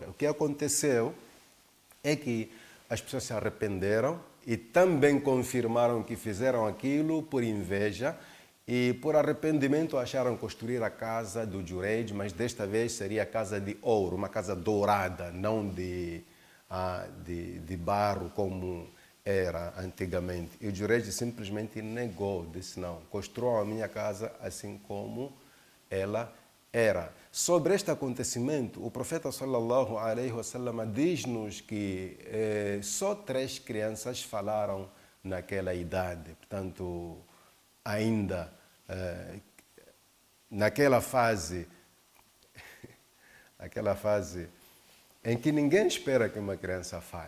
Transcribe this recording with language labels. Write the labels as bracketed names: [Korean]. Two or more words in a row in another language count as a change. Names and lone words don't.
[Portuguese] O que aconteceu é que as pessoas se arrependeram e também confirmaram que fizeram aquilo por inveja e por arrependimento acharam construir a casa do Jureid, mas desta vez seria a casa de ouro, uma casa dourada, não de barro como era antigamente. E o Jureid simplesmente negou, disse: não, construam a minha casa assim como ela era. Sobre este acontecimento, o profeta [Arabic] صلى الله عليه وسلم [Portuguese] diz-nos que só 3 crianças falaram naquela idade, portanto, ainda naquela fase em que ninguém espera que uma criança fale.